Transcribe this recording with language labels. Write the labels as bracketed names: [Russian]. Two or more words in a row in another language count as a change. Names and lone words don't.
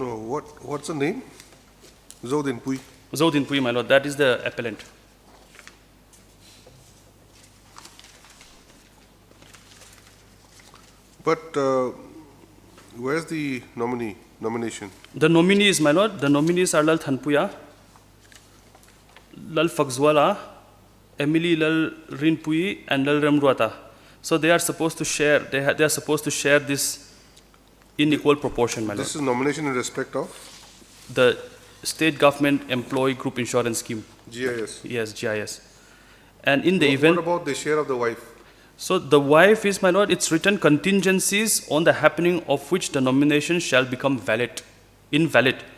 [English] What's the name? Zodin Pui. Zodin Pui, my lord, that is the appellant. But where's the nomination? The nominees, my lord, the nominees are Lal Thanpuya, Lal Faxwala, Emily Lal Rinpui, and Lal Ramruata. So they are supposed to share. They are supposed to share this in equal proportion, my lord. This is nomination in respect of The state government employee group insurance scheme. GIS. Yes, GIS. And in the event. What about the share of the wife? So the wife is, my lord, it's written contingencies on the happening of which the nomination shall become invalid.